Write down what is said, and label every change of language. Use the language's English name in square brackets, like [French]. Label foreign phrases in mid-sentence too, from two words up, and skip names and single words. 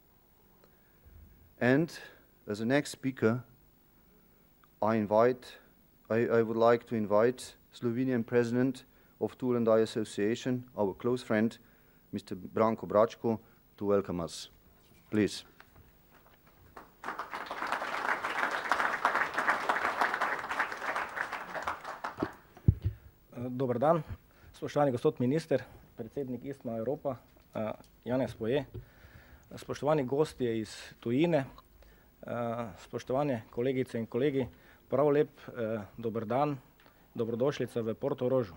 [English] And as the next speaker, I would like to invite Slovenian President of Tool and Die Association, our close friend, Mr. Branko Bračko, to welcome us. Please. [Slovenian] Dober dan, spoštovani gospod minister, predsednik ISMA Evropa, Janez Poje, spoštovani gostje iz tujine, spoštovane kolegice in kolegi, prav lep dober dan, dobrodošlica v Portorožu.